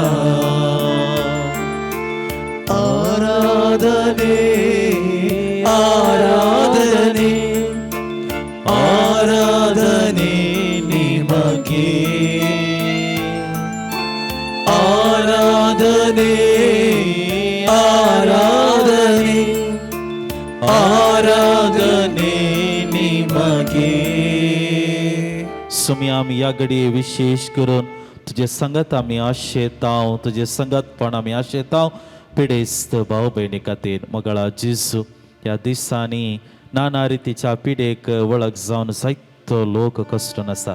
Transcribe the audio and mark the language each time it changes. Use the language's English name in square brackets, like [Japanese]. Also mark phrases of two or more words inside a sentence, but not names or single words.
[Kannada] ಆರಾಧನೆ ಆರಾಧನೆ ಆರಾಧನೆ ನಿಮಗೆ, ಆರಾಧನೆ ಆರಾಧನೆ ಆರಾಧನೆ ನಿಮಗೆ. [Konkani] सोम्या आमी ह्या घडये विशेष करून तुझे संगत आमी आशेताव, तुझे संगतपण आमी आशेताव. पिडेस्त भाऊ बहिणी खातीर मगळा जेजू ह्या दिसांनी नाना रितीच्या पिडेक वळख जावन जायतो लोक कश्टन आसा.